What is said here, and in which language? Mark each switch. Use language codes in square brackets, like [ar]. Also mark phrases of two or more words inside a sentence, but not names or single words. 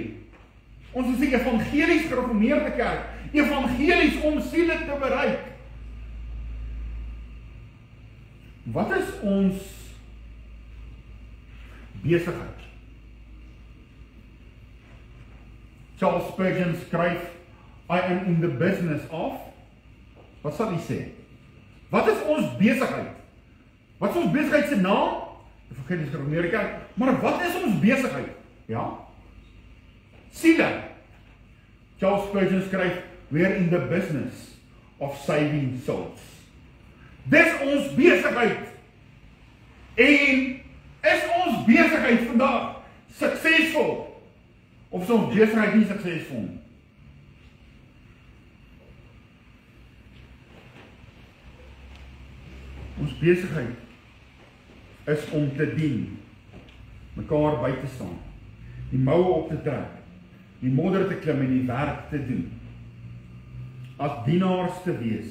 [af] Ons is die evangelies gereformeerde kerk, evangelies om siele te bereik. Wat is ons besigheid? Charles Spurgeon skryf, [en] I am in the business of, [af] wat sal hy sê? Wat is ons besigheid? Wat is ons besigheid se naam? Evangelies gereformeerde kerk, maar wat is ons besigheid? Ja? Siele. Charles Spurgeon skryf, [en] we are in the business of saving souls. [af] Dis ons besigheid. En is ons besigheid vandag suksesvol? Of is ons besigheid nie suksesvol nie? Ons besigheid is om te dien, mekaar by te staan, die moue op te trek, die modder te klim en die werk te doen, as dienaars te wees.